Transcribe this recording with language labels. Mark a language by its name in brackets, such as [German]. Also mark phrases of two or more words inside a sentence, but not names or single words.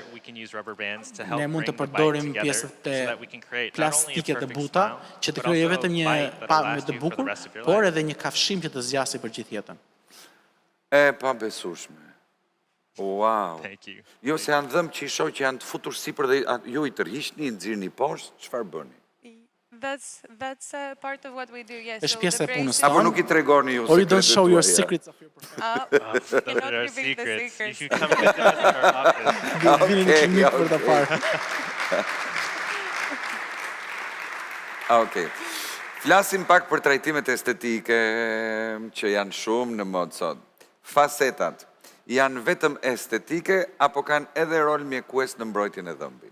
[Albanian] Ne mund të përdorim pjesët e plastike të buta që të krijojë vetëm një pamje të bukur, por edhe një kafshim që të zgjasë për gjithë jetën. E pabesueshme. Wow. Jo, se janë dhëmë që i shoh që janë të futur sipër dhe ju i tërhiqni, i nxirrni poshtë, çfarë bëni? [English] That's part of what we do, yes. [Albanian] Është pjesë e punës Apo nuk i tregoni ju [English] Or you don't show your secrets of your profession. Cannot reveal the secrets. If you come visit us at our office. [Albanian] Okej. Flasim pak për trajtimet estetike që janë shumë në modë sot. Facetat janë vetëm estetike apo kanë edhe rol mjekues në mbrojtjen e dhëmbit?